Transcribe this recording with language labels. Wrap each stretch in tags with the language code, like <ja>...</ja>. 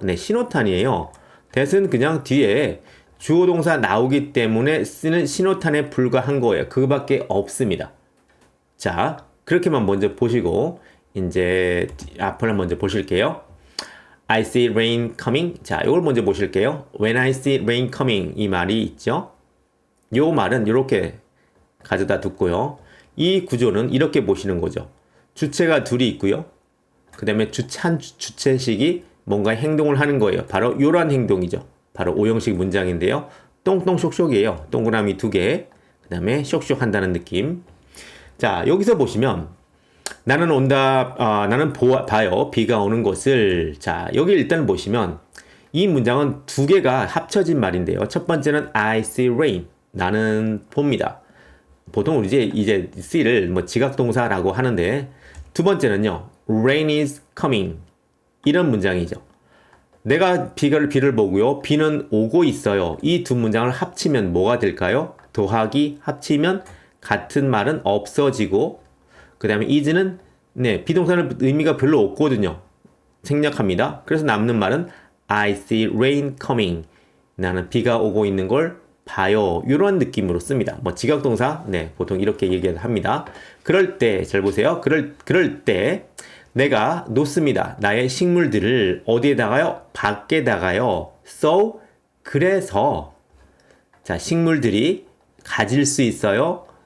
<ko>네, 신호탄이에요. that은 그냥 뒤에 주어 동사 나오기 때문에 쓰는 신호탄에 불과한 거예요. 그거밖에 없습니다. 자, 그렇게만 먼저 보시고 이제 앞을 먼저 보실게요.</ko> <en>I see rain coming.</en> <ko>자, 이걸 먼저 보실게요.</ko> <en>When I see rain coming</en> <ko>이 말이 있죠. 요 말은 이렇게 가져다 두고요. 이 구조는 이렇게 보시는 거죠. 주체가 둘이 있고요. 그 다음에 한 주체식이 뭔가 행동을 하는 거예요. 바로 이러한 행동이죠. 바로 오형식 문장인데요. 똥똥 쇽쇽이에요. 동그라미 2개. 그 다음에 쇽쇽 한다는 느낌. 자, 여기서 보시면 나는 나는 봐요. 비가 오는 곳을. 자, 여기 일단 보시면 이 문장은 2개가 합쳐진 말인데요.</ko> <en>첫 번째는 I see rain.</en> <ko>나는 봅니다. 보통 우리 이제 see를 지각동사라고 하는데 두 번째는요.</ko> <en>rain is coming.</en> <ko>이런 문장이죠. 내가 비를 보고요. 비는 오고 있어요. 이 두 문장을 합치면 뭐가 될까요? 더하기 합치면 같은 말은 없어지고 그 다음에 is는 비동사는 의미가 별로 없거든요. 생략합니다. 그래서 남는 말은</ko> <en>I see rain coming.</en> <ko>나는 비가 오고 있는 걸 봐요. 이런 느낌으로 씁니다. 지각동사, 보통 이렇게 얘기합니다. 그럴 때, 잘 보세요. 그럴 때 내가 놓습니다. 나의 식물들을 어디에다가요? 밖에다가요. So, 그래서 자, 식물들이 가질 수 있어요.</ko>